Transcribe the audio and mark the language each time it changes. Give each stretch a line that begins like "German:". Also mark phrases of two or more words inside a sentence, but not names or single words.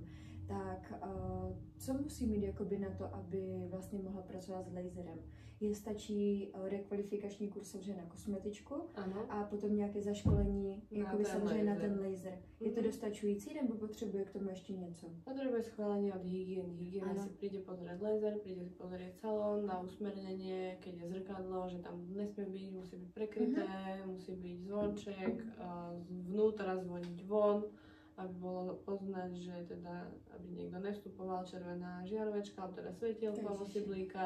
Czech: Tak co musí mít jakoby na to, aby vlastně mohla pracovat s laserem? Stačí rekvalifikační kurz na kosmetičku a potom nějaké zaškolení jakoby samozřejmě na ten laser. Je to dostačující nebo potřebuje k tomu ještě něco?
Slovak: Potrebuje schválenie od hygieny. Hygiena si príde pozrieť laser, príde si pozrieť salón, dá usmernenie, keď je zrkadlo, že tam nesmie byť, musí byť prekryté, musí byť zvonček, zvnútra zvoniť von, aby bolo poznať, že teda, aby niekto nevstupoval, červená žiarovečka, alebo teda svetielko musí blíkať.